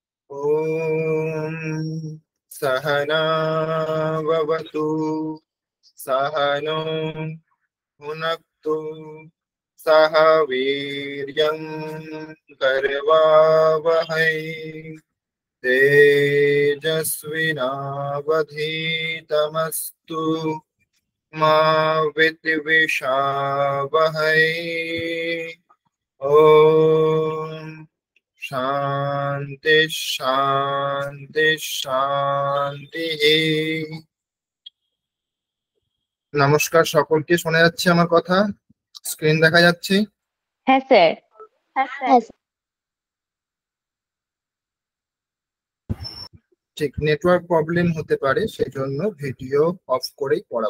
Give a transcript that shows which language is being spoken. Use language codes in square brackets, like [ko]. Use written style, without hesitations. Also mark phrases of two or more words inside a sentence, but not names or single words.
[sa] ॐ सहना भवतु सहनो भुनक्तु सह वीर्यं करवावहै तेजस्विनावधीतमस्तु मा विद्विषावहै। ॐ शांति शांति शांति। [bn] নমস্কার সকলকে, শোনা যাচ্ছে আমার কথা? স্ক্রিন দেখা যাচ্ছে? হ্যাঁ স্যার। ঠিক, [en] network problem [bn] হতে পারে, সেজন্য [en] video off [bn] করেই পড়াবো।